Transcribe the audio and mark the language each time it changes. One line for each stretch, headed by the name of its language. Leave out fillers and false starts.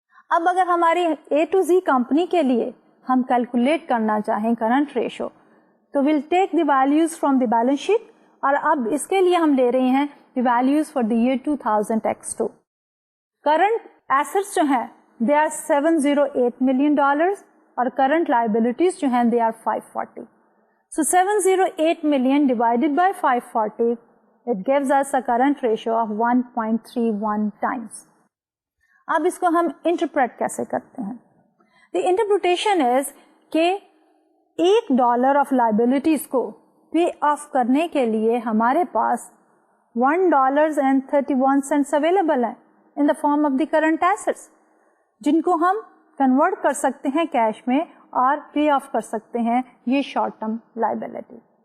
Urdu: اب اگر ہماری اے ٹو زی کمپنی کے لیے ہم کیلکولیٹ کرنا چاہیں کرنٹ ریشو تو
English: will take the values from the balance sheet
Urdu: اور اب اس کے لیے ہم لے رہے ہیں the values for the year 2000X2. Current assets جو ہیں دے آر $708 million اور کرنٹ لائبلٹیز جو ہیں they are 540.
English: So 708 million divided by 540 it gives us a current ratio of 1.31 times.
Urdu: اب اس کو ہم انٹرپریٹ کیسے کرتے ہیں؟
English: the interpretation is
Urdu: کہ $1 آف لائبلٹیز کو پے آف کرنے کے لیے ہمارے پاس $1.31 اویلیبل ہیں
English: in the form of the current assets
Urdu: جن کو ہم کنورٹ کر سکتے ہیں کیش میں اور پے آف کر سکتے ہیں یہ شارٹ ٹرم لائبلٹی.